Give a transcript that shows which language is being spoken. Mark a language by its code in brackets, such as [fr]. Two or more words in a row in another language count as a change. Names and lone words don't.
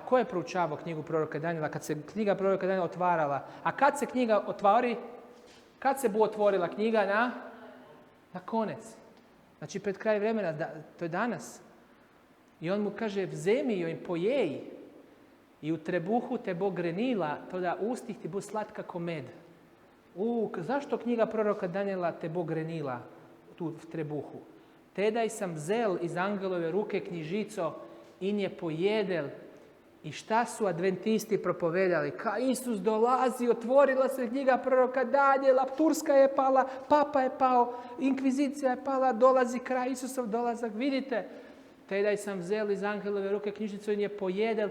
[sr] Ko je proučavao knjigu proroka Danijela kad se knjiga proroka Danijela otvarala? A kad se knjiga otvori? Kad se bu otvorila knjiga? [sl] Na konec. [sr] Znači pred kraj vremena, to je danas. I on mu kaže, [sl] vzemi joj i pojej. I u trebuhu te bo grenila, to da ustih ti bu slatka ko med. [sr] Zašto knjiga proroka Danijela [sl] te bo grenila tu v trebuhu? Tedaj sam vzel iz angelove ruke knjižico in je pojedel. [sr] I šta su adventisti propovedali? Ka Isus dolazi, otvorila se knjiga proroka Danijela, Turska je pala, Papa je pao, inkvizicija je pala, dolazi kraj Isusov dolazak. [sl] Vidite, tedaj sam vzel iz angelove ruke knjižicu in je pojedel.